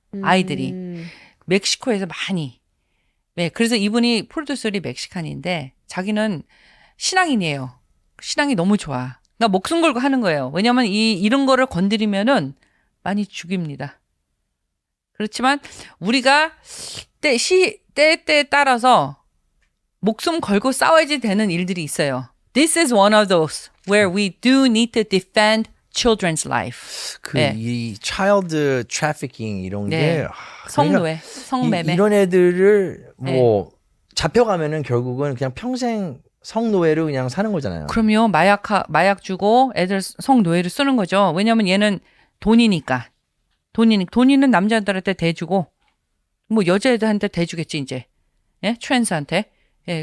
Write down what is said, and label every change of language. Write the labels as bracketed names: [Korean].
[Korean] 아이들이 멕시코에서 많이. 네, 그래서 이분이 프로듀서리 멕시칸인데 자기는 신앙인이에요. 신앙이 너무 좋아. 그러니까 목숨 걸고 하는 거예요. 왜냐하면 이런 거를 건드리면은 많이 죽입니다. 그렇지만 우리가 때에 따라서 목숨 걸고 싸워야지 되는 일들이 있어요. [English] This is one of those where we do need to defend children's life. [Korean] 네. 이 child trafficking 이런 네. 게 성노예, 성매매. 이런 애들을 뭐 잡혀가면은 결국은 그냥 평생 성노예로 그냥 사는 거잖아요. 그럼요. 마약 주고 애들 성노예를 쓰는 거죠. 왜냐면 얘는 돈이니까. 돈이는 남자들한테 대주고 뭐 여자애들한테 대주겠지 이제. 예? 트랜스한테. 예.